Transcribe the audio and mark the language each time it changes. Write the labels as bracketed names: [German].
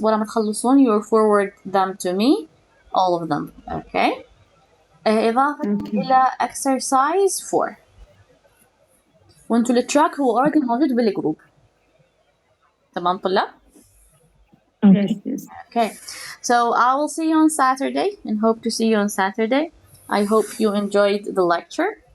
[Arabic] ولما تخلصون [English] you forward them to me, all of them. Okay. [Arabic] إضافة إلى exercise 4. وانتوا التراك هو already موجود بالجروب. تمام طلاب؟ [English] Yes. Okay. So I will see you on Saturday and hope to see you on Saturday. I hope you enjoyed the lecture.